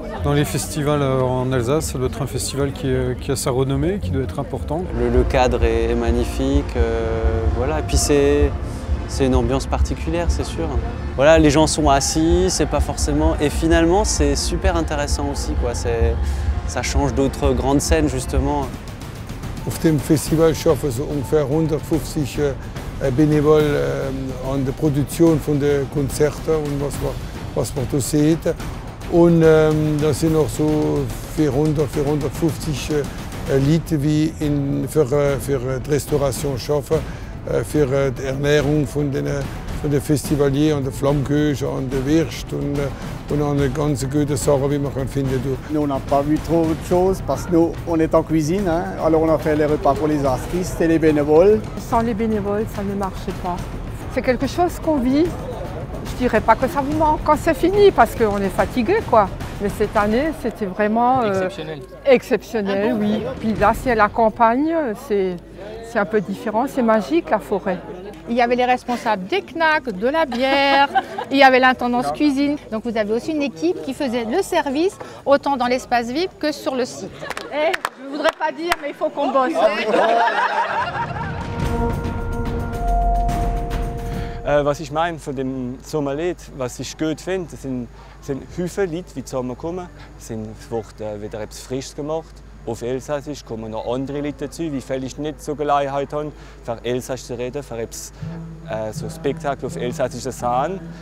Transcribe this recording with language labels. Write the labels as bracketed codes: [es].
[fr] Dans les festivals en Alsace, ça doit être un festival qui a sa renommée, qui doit être important. Le cadre est magnifique. Voilà. Et puis c'est une ambiance particulière, c'est sûr. Voilà, les gens sont assis, c'est pas forcément. Et finalement, c'est super intéressant aussi, quoi. Ça change d'autres grandes scènes, justement. [de] Auf dem Festival schaffen so ungefähr 150 Benevol an der Produktion von den Konzerten und was man da sieht. Und da sind auch so 400, 450 Leute, die für die Restauration arbeiten, für die Ernährung von den Festivaliers, an der Flammkuchen, an der Wurst und an den ganzen guten Sachen, die man finden kann. [fr] Nous, on n'a pas vu trop de choses parce que nous, on est en cuisine. Hein. Alors on a fait les repas pour les artistes et les bénévoles. Sans les bénévoles, ça ne marchait pas. C'est quelque chose qu'on vit. Je dirais pas que ça vous manque quand c'est fini parce qu'on est fatigué, quoi. Mais cette année, c'était vraiment exceptionnel. Exceptionnel, oui. Puis là, c'est la campagne, c'est un peu différent, c'est magique la forêt. Il y avait les responsables des knacks, de la bière, il y avait l'intendance cuisine. Donc vous avez aussi une équipe qui faisait le service autant dans l'espace VIP que sur le site. Et je ne voudrais pas dire, mais il faut qu'on bosse. [de] Was ich meine von dem Sommerlied, was ich gut finde, sind viele Leute, die zusammenkommen. Es wird wieder etwas Frisches gemacht. Auf Elsassisch kommen noch andere Leute dazu, die vielleicht nicht so Gelegenheit haben, für Elsass zu reden, für so ein Spektakel auf Elsassischer Sahne.